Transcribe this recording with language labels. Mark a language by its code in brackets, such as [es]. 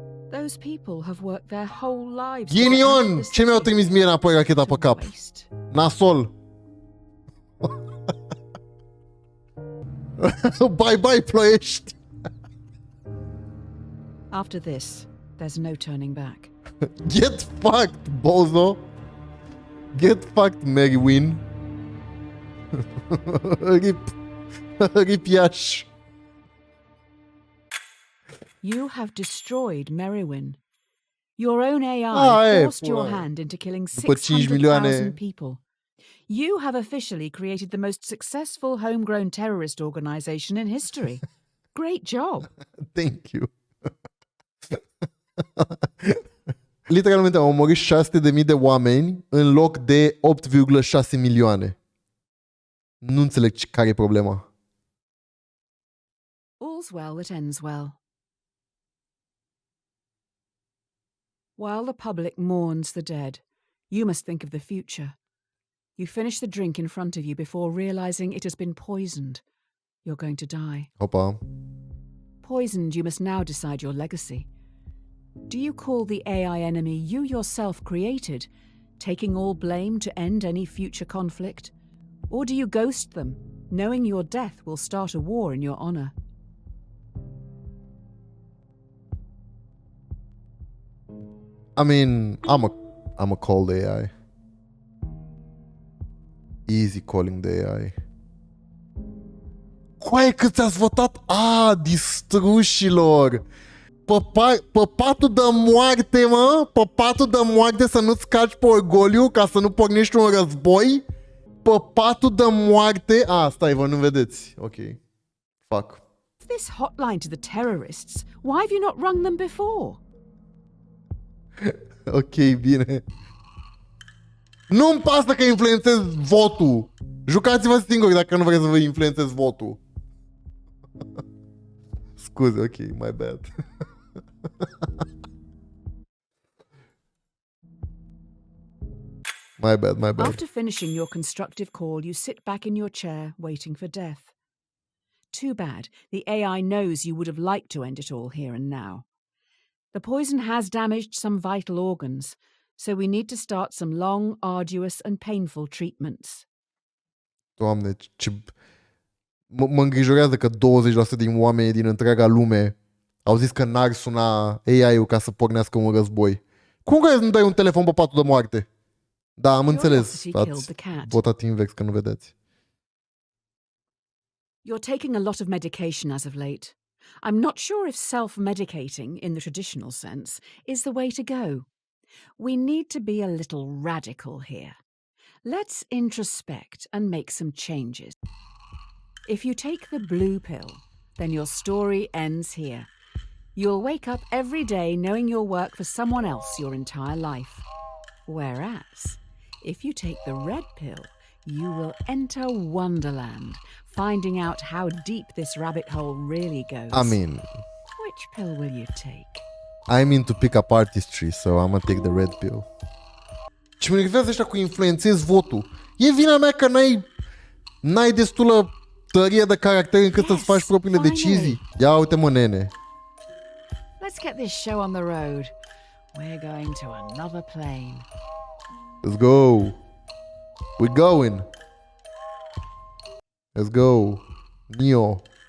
[en] Those people have worked their whole lives. [ro] Ghinion! Ce mi-au trimis mie înapoi racheta pe cap? Nasol. [en] Bye, Ploiești. After this, there's no turning back. Get fucked, bozo! Get fucked, Mary Wynn! Rip Iași! You have destroyed Merrywin. Your own AI forced your hand into killing 600,000 people. You have officially created the most successful homegrown terrorist organization in history. Great job. Thank you. [ro] Literalmente au omorât 600.000 de oameni în loc de 8,6 milioane. Nu înțeleg care e problema. [en] All's well that ends well. While the public mourns the dead, you must think of the future. You finish the drink in front of you before realizing it has been poisoned. You're going to die. [ro] Opa. [en] Poisoned, you must now decide your legacy. Do you call the AI enemy you yourself created, taking all blame to end any future conflict? Or do you ghost them, knowing your death will start a war in your honor? I mean, I'm a call the AI. Easy calling the AI. [ro] Coaie, cât ați votat? Distrușilor! Pe patul de moarte, mă? Pe patul de moarte să nu-ți calci pe orgoliu ca să nu pornești un război? Pe patul de moarte? Stai, vă nu vedeți. Ok. [en] Fuck. This hotline to the terrorists. Why have you not rung them before? [ro] Ok, bine. Nu-mi pasă că influențez votul. Jucați-vă singuri dacă nu vreți să vă influențez votul. Scuze, [en] ok, my bad. My bad. After finishing your constructive call, you sit back in your chair, waiting for death. Too bad. The AI knows you would have liked to end it all here and now. The poison has damaged some vital organs, so we need to start some long, arduous and painful treatments. [ro] Doamne, ce... Mă îngrijorează că 20% din oameni din întreaga lume au zis că n-ar suna AI-ul ca să pornească un război. Cum crezi nu dai un telefon pe patul de moarte? Da, am înțeles. Ați votat invers, că nu vedeți. [en] You're taking a lot of medication as of late. I'm not sure if self-medicating, in the traditional sense, is the way to go. We need to be a little radical here. Let's introspect and make some changes. If you take the blue pill, then your story ends here. You'll wake up every day knowing you'll work for someone else your entire life. Whereas, if you take the red pill, you will enter Wonderland, finding out how deep this rabbit hole really goes. I mean... Which pill will you take? I'm into pick-up artistry, so I'm gonna take the red pill. [ro] Ce mă enervează ăștia cu influențezi votul. E vina mea că n-ai destulă tărie de caracter încât să-ți faci propriile decizii. Ia uite, mă, nene. [en] Let's get this show on the road. We're going to another plane. Let's go. We're going. Let's go. Neo.